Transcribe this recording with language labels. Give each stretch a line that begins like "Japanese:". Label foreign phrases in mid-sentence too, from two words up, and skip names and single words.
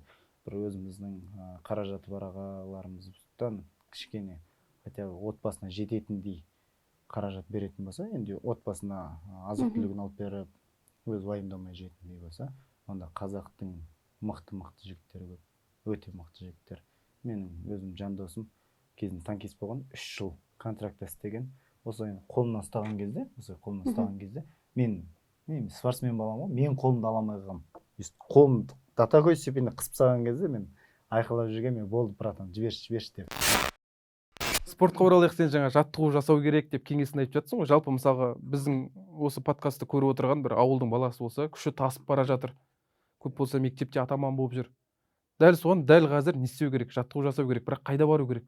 Kazakh: Бір өзіміздің қаражаты бар ағаларымыздан кішкене хотя отбасына жететіндей қаражат беретін болса, енді отбасына азық-түлігін алып беріп, өз уайымдамай жететіндей болса, онда қазақтың мықты жігіттері көп, өте мықты жігіттер. Менің өзім жан досым кезінде танкист болған, 3 жыл контрактта істеген. Осылай қолымнан ұстаған кезде, мен спортсмен балам ғой, мен қолымды аламай қалғам. Қолымды
Russian: до такой степени
Kazakh: қысып салған кезде мен айқайлап жүрген, мен болды, братан, жіберші деп. Спортқа оралайық, сен жаңа жаттығу жасау керек деп кеңесін айтып жатсың ғой. Жалпы мысалға біздің осы подкастты көріп отырған бір ауылдың баласы болса, күші тасып бара жатыр. Көп болса мектепте атаман болып жүр. Дәл соған дәл қазір не істеу керек, жаттығу жасау керек, бірақ қайда бару керек?